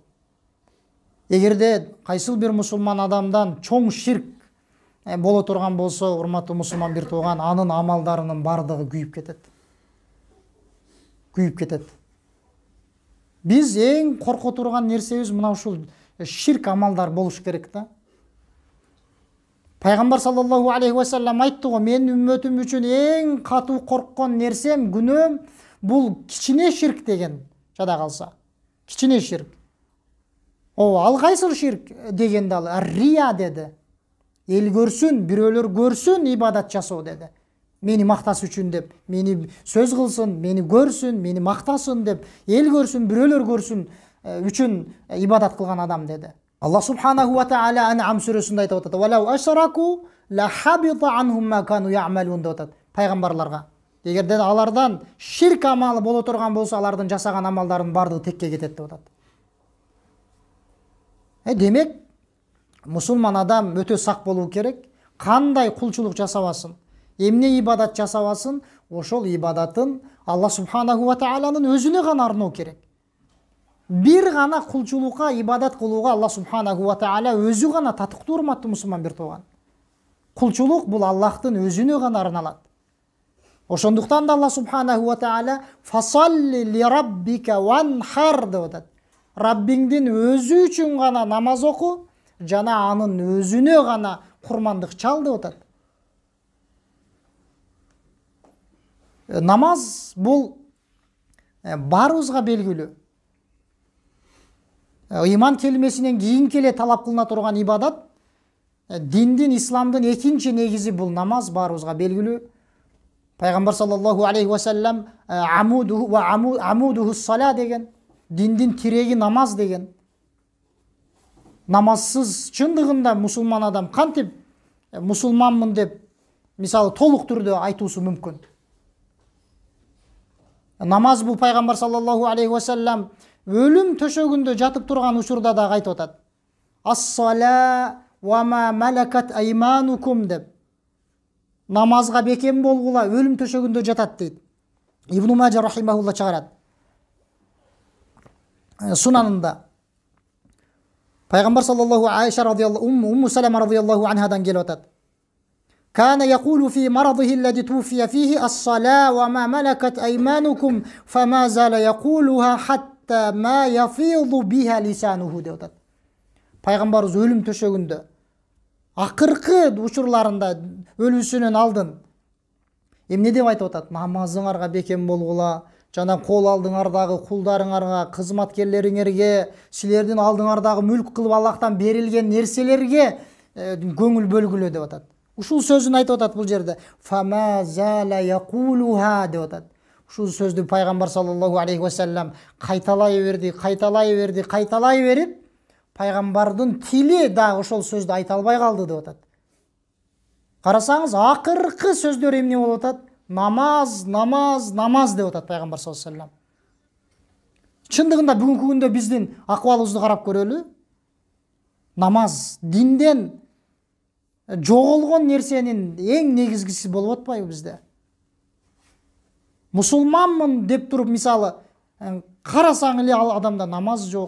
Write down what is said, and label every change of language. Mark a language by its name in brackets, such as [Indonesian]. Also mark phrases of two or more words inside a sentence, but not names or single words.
[Kyrgyz] Эгерде кайсыл бир мусулман адамдан чоң ширк боло турган болсо, урматтуу мусулман бир тууган, анын амалдарынын бардыгы күйүп кетет. Күйүп кетет. Биз эң корко турган нерсебиз мына ушул ширк амалдар болуш керек да. Пайгамбар [Arabic] صلى الله عليه وسلم [Kyrgyz] айтты го, мен үммөтүм үчүн эң катуу корккон нерсем, күнөөм бул кичине ширк деген. Жада калса, кичине ширк. Ал кайсыл ширк дегенде ал рия деди. Эл көрсүн, бирөөлөр көрсүн ибадат жасоо деди. Мени макташ үчүн деп, мени сөз кылсын, мени көрсүн, мени мактасын деп, эл көрсүн, бирөөлөр көрсүн үчүн ибадат кылган адам деди. [Arabic] الله سبحانه وتعالى [Kyrgyz] Ан'ам сүрөсүндө айтып атат: [Arabic] "ولو أشركوا لحبط عنهم ما كانوا يعملون" [Kyrgyz] деп атат пайгамбарларга. Эгерде алардан ширк амалы боло турган болсо, алардын жасаган амалдарынын бардыгы текке кетет деп атат. Демек, мусулман адам өтө сак болуу керек. Кандай кулчулук жасабасын, эмне ибадат жасабасын, ошол ибадатын [Arabic] الله سبحانه وتعالى [Kyrgyz] өзүнө гана арноо керек. Бир гана кулчулукка, ибадат кылууга [Arabic] الله سبحانه وتعالى [Kyrgyz] өзү гана татыктуу, урматтуу мусулман бир тууган. Кулчулук бул Аллахтын өзүнө гана арналат. Ошондуктан да [Arabic] الله سبحانه وتعالى فصل لربك وانحر [Kyrgyz] деп атат. Раббиңдин өзү үчүн гана намаз оку, жана анын өзүнө гана курмандык чал деп атат. Намаз бул баарыбызга белгилүү. Иман келмесинен кийин келе талап кылына турган ибадат, диндин, исламдын экинчи негизи бул намаз, баарыбызга белгилүү. Пайгамбар [Arabic] صلى الله عليه وسلم عموده الصلاة [Kyrgyz] деген, диндин тиреги намаз деген. Намазсыз чындыгында мусулман адам кантип мусулманмын деп мисалы толук түрдө айтуусу мүмкүн. Намаз бул пайгамбар [Arabic] صلى الله عليه وسلم [Kyrgyz] өлүм төшөгүндө жатып турган учурда да айтып атат. [Arabic] الصلاة وما ملكت أيمانكم деп. [Kyrgyz] Намазга бекем болгула, өлүм төшөгүндө жатат дейт. Ибн Мажа рахимахулла чыгарат. Сунанында. Пайғамбар саллаллаху Айша радиаллаху Умму Салама радиаллаху анхадан келіп атады. [Arabic] كان يقول في مرضه الذي توفي فيه الصلاة وما ملكت أيمانكم فما زال يقولها حتى ما يفيض بها لسانه [Kyrgyz] деп атады. Пайғамбарымыз өлім төшегінде ақырқы учурларында өлүүсүнөн алдын эмне деп айтып атат? Намазыңарга бекем болгула, жана кол алдыңардагы кулдарыңарга, кызматкерлериңерге, силердин алдыңардагы мүлк кылып Аллахтан берилген нерселерге көңүл бөлгүлө деп атат. Ушул сөзүн айтып атат бул жерде. [Arabic] فما زال يقولها [Kyrgyz] деп атат. Ушул сөздү пайгамбар [Arabic] صلى الله عليه وسلم [Kyrgyz] кайталай берип, пайгамбардын тили дагы ошол сөздү айта албай калды деп атат. Карасаңыз, акыркы сөздөр эмне болуп атат? Намаз, намаз, намаз деп атат пайгамбар [Arabic] صلى الله عليه وسلم. [Kyrgyz] Чындыгында бүгүнкү күндө биздин акыбалыбызды карап көрөлү. Намаз динден жоголгон нерсенин эң негизгиси болуп атпайбы бизде? Мусулманмын деп туруп, мисалы, карасаң эле ал адамда намаз жок.